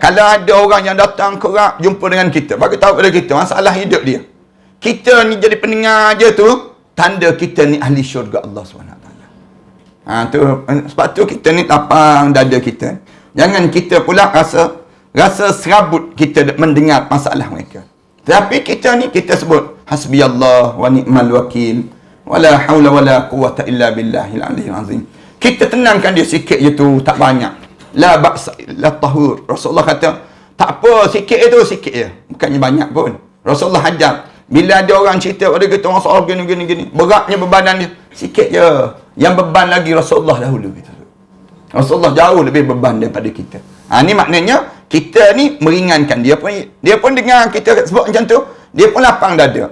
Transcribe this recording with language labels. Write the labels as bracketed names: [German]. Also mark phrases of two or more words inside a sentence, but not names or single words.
[Malay] Kalau ada orang yang datang kerap jumpa dengan kita, bagi tahu pada kita masalah hidup dia, kita ni jadi pendengar je tu, tanda kita ni ahli syurga Allah SWT. Sebab tu kita ni lapang dada kita. Jangan kita pula rasa serabut kita mendengar masalah mereka. Tapi kita ni, kita sebut [Arabic] حسبي الله و نعم الوكيل ولا حول ولا قوة إلا بالله العلي العظيم. [Malay] Kita tenangkan dia sikit je tu, tak banyak. [Arabic] لا بأس لا طهور. [Malay] Rasulullah kata, tak apa, sikit je tu, sikit je. Bukannya banyak pun. Rasulullah ajar, bila ada orang cerita pada kita masalah gini, beratnya bebanan dia, sikit je. Yang beban lagi Rasulullah dahulu. Rasulullah jauh lebih beban daripada kita. Ni maknanya, kita ni meringankan. Dia pun dengar kita sebut macam tu, dia pun lapang dada.